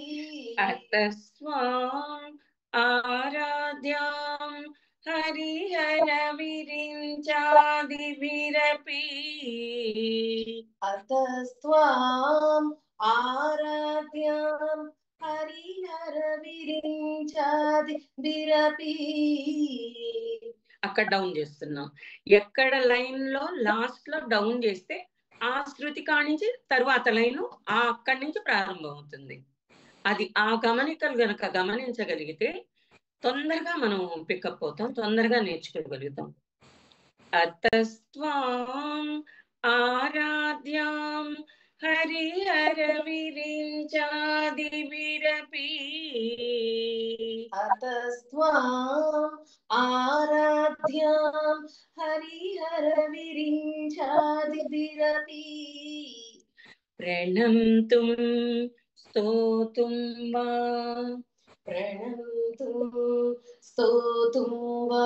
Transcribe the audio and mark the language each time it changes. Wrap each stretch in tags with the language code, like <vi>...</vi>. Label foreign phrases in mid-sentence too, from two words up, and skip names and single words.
<sa>अतस्त्वाम् आराध्याम् हरिहर विरिञ्चादिभिरपि अतस्त्वाम् आराध्याम् हरिहर विरिञ्चादिभिरपि</sa> <te>అక్కడ డౌన్ చేస్తున్నాం. ఎక్కడ లైన్ లో లాస్ట్ లో డౌన్ చేస్తే ఆ శృతి కానించి తరువాత లైన్ అక్కడి నుంచి ప్రారంభం అవుతుంది. అది ఆ గమనికలు గనక గమనించగలిగితే తొందరగా మనం పికప్ అవుతాం, తొందరగా నేర్చుకోగలుగుతాం.</te> <sa>అతస్త్వాం ఆరాధ్యాం హరిహర విరిञ्चादिभिरपि अतस्त्वाम् आराध्याम् हरिहर विरिञ्चादिभिरपि प्रणन्तुं स्तोतुं वा प्रणन्तुं स्तोतुं वा</sa>